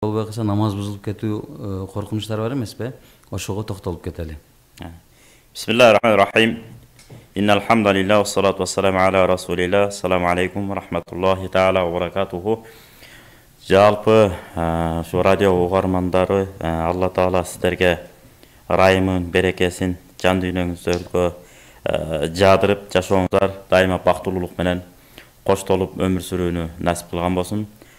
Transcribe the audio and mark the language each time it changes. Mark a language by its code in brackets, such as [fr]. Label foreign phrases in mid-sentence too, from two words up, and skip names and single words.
[ky] болбой калса намаз бузулуп кетүү коркунучтары бар эмеспи? Ошого токтолуп кетели. [ar] بسم الله الرحمن الرحيم. إن الحمد لله والصلاة والسلام على رسول الله. السلام عليكم ورحمة الله تعالى وبركاته. [ky] Жалпы şu радио угармандары Алла Таала сіздерге райымын, берекесин, жан дүйнөңүздөргө жадырып жашооңуздар дайыма бактылуулук менен коштолуп өмүр сүрүүнү насип кылган болсун.